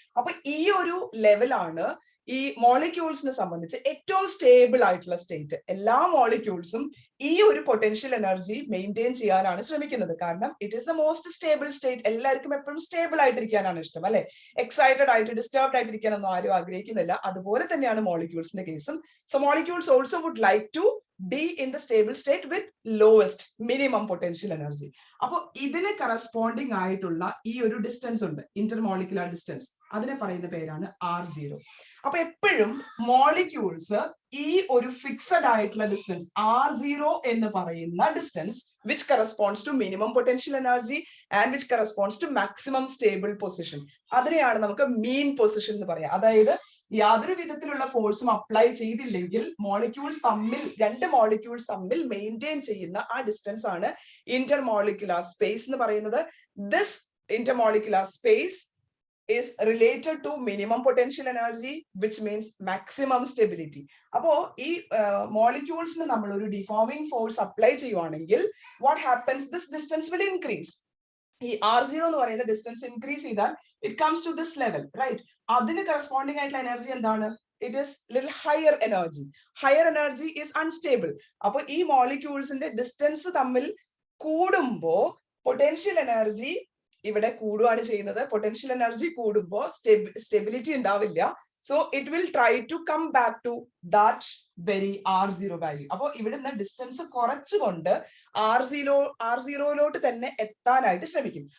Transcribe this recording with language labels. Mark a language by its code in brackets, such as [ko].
[ml] അപ്പൊ ഈ ഒരു ലെവലാണ് ഈ മോളിക്യൂൾസിനെ സംബന്ധിച്ച് ഏറ്റവും സ്റ്റേബിൾ ആയിട്ടുള്ള സ്റ്റേറ്റ്. എല്ലാ മോളിക്യൂൾസും ഈ ഒരു പൊട്ടൻഷ്യൽ എനർജി മെയിൻറ്റെയിൻ ചെയ്യാനാണ് ശ്രമിക്കുന്നത്. കാരണം [en] It is the most stable state. [ml] എല്ലാവർക്കും എപ്പോഴും സ്റ്റേബിൾ ആയിട്ടിരിക്കാനാണ് ഇഷ്ടം അല്ലെ? എക്സൈറ്റഡ് ആയിട്ട് ഡിസ്റ്റർബ്ഡ് ആയിട്ടിരിക്കാനൊന്നും ആരും ആഗ്രഹിക്കുന്നില്ല. അതുപോലെ തന്നെയാണ് മോളിക്യൂൾസിന്റെ കേസും. [en] So molecules also would like to be in the stable state with lowest minimum potential energy. [ml] അപ്പൊ ഇതിന് കറസ്പോണ്ടിങ് ആയിട്ടുള്ള ഈ ഒരു ഡിസ്റ്റൻസ് ഉണ്ട്, ഇന്റർമോളിക്കുലാർ ഡിസ്റ്റൻസ്. അതിനെ പറയുന്ന പേരാണ് R0. അപ്പൊ എപ്പോഴും മോളിക്യൂൾസ് ഈ ഒരു ഫിക്സഡ് ആയിട്ടുള്ള ഡിസ്റ്റൻസ് R0 എന്ന് പറയുന്ന distance [en] which corresponds to minimum potential energy and which corresponds to maximum stable position, [ml] അതിനെയാണ് നമുക്ക് മീൻ പൊസിഷൻ എന്ന് പറയാം. അതായത് യാതൊരു വിധത്തിലുള്ള ഫോഴ്സും അപ്ലൈ ചെയ്തില്ലെങ്കിൽ രണ്ട് മോളിക്യൂൾസ് തമ്മിൽ മെയിൻറ്റെയിൻ ചെയ്യുന്ന ആ ഡിസ്റ്റൻസ് ആണ് ഇന്റർമോളിക്കുലാർ സ്പേസ് എന്ന് പറയുന്നത്. [en] This intermolecular space is related to minimum potential energy which means maximum stability. [ml] അപ്പോ ഈ മോളിക്യൂൾസിന് നമ്മൾ ഒരു ഡിഫോമിംഗ് ഫോഴ്സ് അപ്ലൈ ചെയ്യുവാണെങ്കിൽ [en] what happens, this distance will increase. [ml] ഈ R0 എന്ന് പറയുന്ന ഡിസ്റ്റൻസ് ഇൻക്രീസ് ചെയ്താൽ [en] it comes to this level, right? [ml] അതിന് കറസ്പോണ്ടിങ് ആയിട്ടുള്ള എനർജി എന്താണ്? [en] It is little higher energy. Higher energy is unstable. [ml] അപ്പൊ ഈ മോളിക്യൂൾസിന്റെ ഡിസ്റ്റൻസ് തമ്മിൽ കൂടുമ്പോ പൊട്ടൻഷ്യൽ എനർജി ഇവിടെ കൂടുകയാണ് ചെയ്യുന്നത്. പൊട്ടൻഷ്യൽ എനർജി കൂടുമ്പോൾ സ്റ്റെബിലിറ്റി ഉണ്ടാവില്ല. [en] So it will try to come back to that very R0 value. [ml] അപ്പോൾ ഇവിടുന്ന് ഡിസ്റ്റൻസ് കുറച്ചുകൊണ്ട് R0 തന്നെ എത്താനായിട്ട് ശ്രമിക്കും.